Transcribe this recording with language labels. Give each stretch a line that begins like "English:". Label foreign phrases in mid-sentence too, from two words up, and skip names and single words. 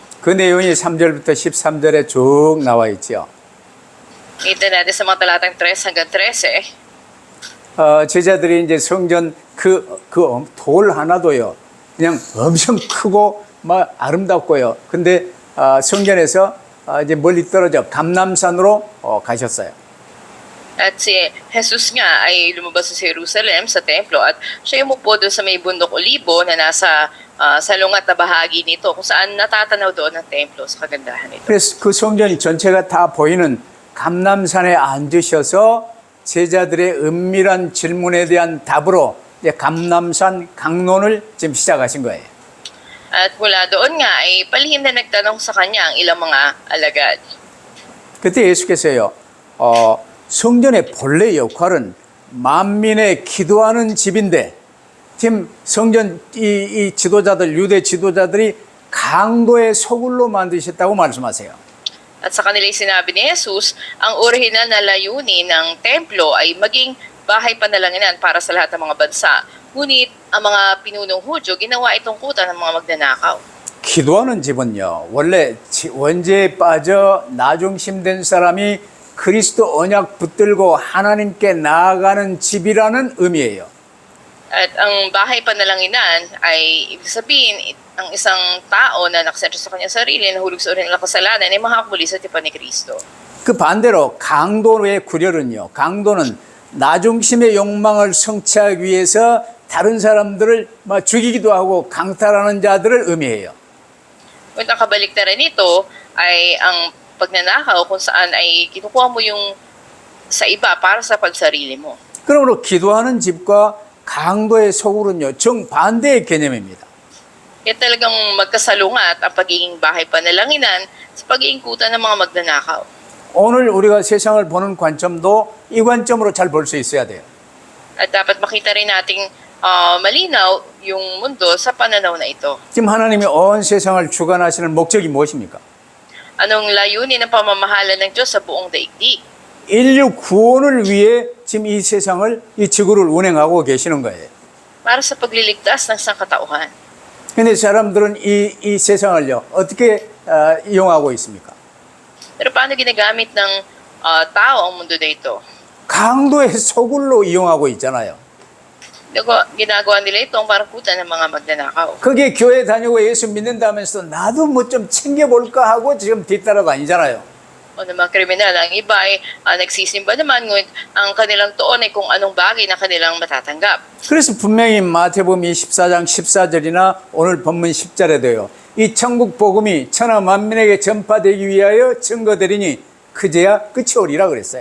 Korean: 그 내용이 3절부터 13절에 쭉 나와 있죠.
Filipino: Kita natin sa mga talatang 3 hanggang 13.
Korean: 제자들이 이제 성전 돌 하나도요, 그냥 엄청 크고 막 아름답고요. 근데 성전에서 이제 멀리 떨어져 감람산으로 가셨어요.
Filipino: At si Jesus nga ay lumabas sa Jerusalem, sa templo, at siya umupo doon sa may bundok Olibo na nasa salungat na bahagi nito, kung saan natatanaw doon ang templo sa kagandahan nito.
Korean: 그래서 그 성전이 전체가 다 보이는 감람산에 앉으셔서 제자들의 은밀한 질문에 대한 답으로 이제 감람산 강론을 지금 시작하신 거예요.
Filipino: At mula doon nga ay palihim na nagtanong sa kanya ang ilang mga alagad.
Korean: 그때 예수께서요, 성전의 본래 역할은 만민의 기도하는 집인데, 지금 성전 이 지도자들, 유대 지도자들이 강도의 소굴로 만드셨다고 말씀하세요.
Filipino: At sa kanila sinabi ni Jesus, ang orihinal na layunin ng templo ay maging bahay panalangin para sa lahat ng mga bansa. Ngunit ang mga pinunong Hudyo, ginawa itong kuta ng mga magnanakaw.
Korean: 기도하는 집은요, 원래 원죄에 빠져 나중심된 사람이 그리스도 언약 붙들고 하나님께 나아가는 집이라는 의미예요.
Filipino: At ang bahay panalanginan ay ibig sabihin ang isang tao na nakasentro sa kanyang sarili, nahulog sa orihinal na kasalanan, ay makakabuli sa tipan ni Kristo.
Korean: 그 반대로 강도의 구별은요, 강도는 나중심의 욕망을 성취하기 위해서 다른 사람들을 죽이기도 하고 강탈하는 자들을 의미해요.
Filipino: Ngunit ang kabaliktaran nito ay ang pagnanakaw kung saan ay kinukuha mo yung sa iba para sa pagsarili mo.
Korean: 그러므로 기도하는 집과 강도의 소굴은요, 정반대의 개념입니다.
Filipino: Kaya talagang magkasalungat ang pagiging bahay panalanginan sa pagiging kuta ng mga magnanakaw.
Korean: 오늘 우리가 세상을 보는 관점도 이 관점으로 잘 볼 수 있어야 돼요.
Filipino: At dapat makita rin nating malinaw yung mundo sa pananaw na ito.
Korean: 지금 하나님이 온 세상을 주관하시는 목적이 무엇입니까?
Filipino: Anong layunin ng pamamahala ng Diyos sa buong daigdig?
Korean: 인류 구원을 위해 지금 이 세상을, 이 지구를 운행하고 계시는 거예요.
Filipino: Para sa pagliligtas ng sangkatauhan.
Korean: 근데 사람들은 이 세상을요, 어떻게 이용하고 있습니까?
Filipino: Pero paano ginagamit ng tao ang mundo na ito?
Korean: 강도의 소굴로 이용하고 있잖아요.
Filipino: Ginagawa nila itong parang kuta ng mga magnanakaw.
Korean: 그게 교회 다니고 예수 믿는다면서 나도 뭐 좀 챙겨볼까 하고 지금 뒤따라 다니잖아요.
Filipino: O ng mga kriminal, ang iba ay nagsisimba naman, ngunit ang kanilang tuon ay kung anong bagay na kanilang matatanggap.
Korean: 그래서 분명히 마태복음 24장 14절이나 오늘 본문 10절에도요. 이 천국 복음이 천하 만민에게 전파되기 위하여 증거되리니 그제야 끝이 오리라 그랬어요.